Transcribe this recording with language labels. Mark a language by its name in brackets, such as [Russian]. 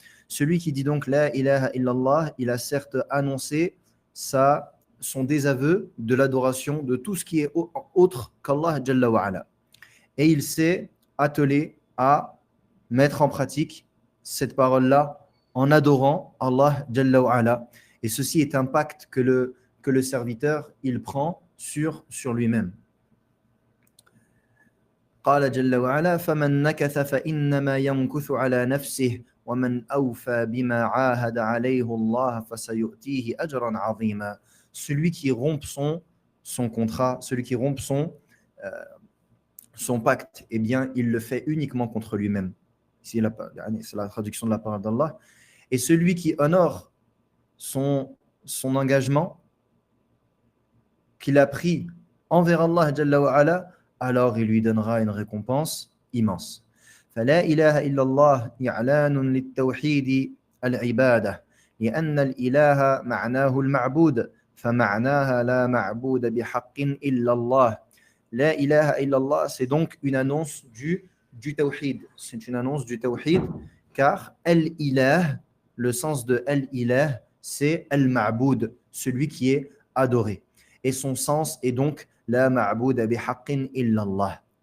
[French] Celui qui dit donc [Arabic] la ilaha illallah, [French] il a certes annoncé son désaveu de l'adoration de tout ce qui est autre qu'Allah Jalla wa Ala. Et il s'est attelé à mettre en pratique cette parole-là en adorant Allah Jalla wa Ala. Et ceci est un pacte que le serviteur il prend sur lui-même. [Arabic] قال جل وعلا فمن نكث فإنما يمكث على نفسه ومن أوفى بما عاهد عليه الله فسيؤتيه أجرا عظيما. [French] Celui qui rompt son contrat, celui qui rompt son pacte, eh bien, il le fait uniquement contre lui-même. Ici, c'est la traduction de la parole d'Allah. Et celui qui honore son engagement qu'il a pris envers Allah Jalla wa Ala, alors il lui donnera une récompense immense. [Arabic] فلا إله إلا الله إعلان للتوحيد العبادة لأن الإله معناه المعبود فمعناها لا معبود بحق إلا الله. La ilaha illallah, [French] c'est donc une annonce du tawhid. C'est une annonce du tawhid car al-ilah, le sens de al-ilah, c'est al-ma'boud, celui qui est adoré. Et son sens est donc [Arabic] la ma'bouda bihaqqin illallah.